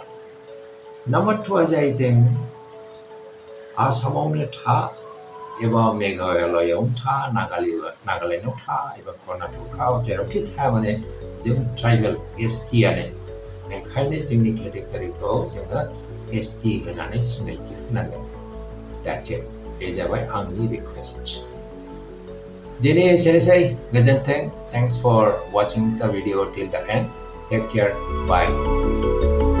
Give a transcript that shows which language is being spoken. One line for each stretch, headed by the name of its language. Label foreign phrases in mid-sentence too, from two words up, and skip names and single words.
Bodo: नाम्बार 2आ जाहैदों आसामावनो था एबा मेघालयआवनो था, नागालेण्डआव था एबा कर्नाटकआव जेरावखि था माने जों
English: tribal ST.
Bodo: ओंखायनो जोंनि केटेगरिखौ जोङो ST होननानै सिनायथि होनांगोन।
English: That's it.
Bodo: बे जाबाय आंनि रिकुवेस्ट। दिनै एसेनोसै। गोजोन्थों।
English: Thanks for watching the video till the end. Take care. Bye.